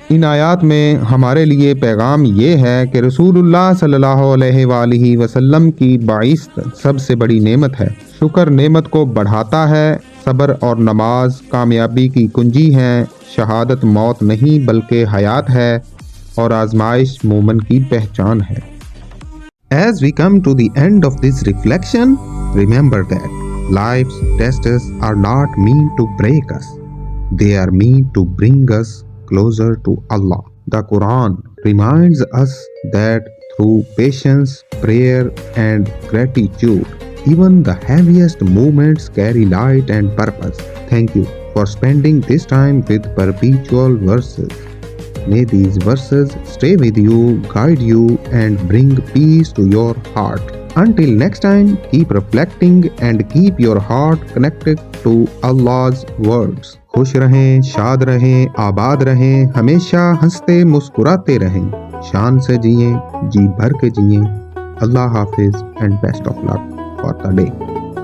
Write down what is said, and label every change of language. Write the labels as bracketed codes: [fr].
[hi] इन आयात में हमारे लिए पैगाम ये है कि रसूलुल्लाह सल्लल्लाहु अलैहि वसल्लम की बाइस्त सबसे बड़ी नेमत है। शुक्र नेमत को बढ़ाता है। सब्र और नमाज कामयाबी की कुंजी हैं। शहादत मौत नहीं बल्कि हयात है और आजमाइश मोमन की पहचान है। [en] As we come to the end of this reflection, remember that life's tests are not meant to break us. They are meant to bring us closer to Allah. The Quran reminds us that through patience, prayer, and gratitude, even the heaviest moments carry light and purpose. Thank you for spending this time with Perpetual Verses. May these verses stay with you, guide you, and bring peace to your heart. Until next time, keep reflecting and keep your heart connected to Allah's words. [hi] खुश रहें, शाद रहें, आबाद रहें, हमेशा हंसते मुस्कुराते रहें, शान से जिएं, जी भर के जिएं। अल्लाह हाफिज [en] and best of luck for the day.